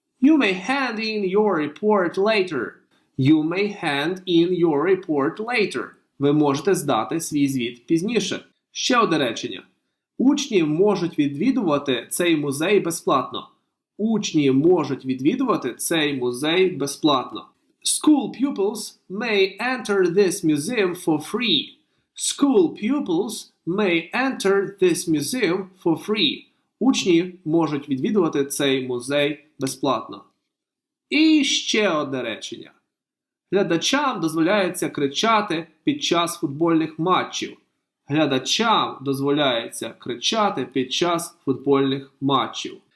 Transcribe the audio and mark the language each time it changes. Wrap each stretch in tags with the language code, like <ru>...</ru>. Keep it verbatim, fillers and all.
<en>You may hand in your report later. You may hand in your report later.</en> <uk>Ви можете здати свій звіт пізніше. Ще одне речення. Учні можуть відвідувати цей музей безплатно. Учні можуть відвідувати цей музей безплатно.</uk> <en>School pupils may enter this museum for free. School pupils may enter this museum for free.</en> <uk>Учні можуть відвідувати цей музей безплатно. І ще одне речення. Глядачам дозволяється кричати під час футбольних матчів. Глядачам дозволяється кричати під час футбольних матчів.</uk>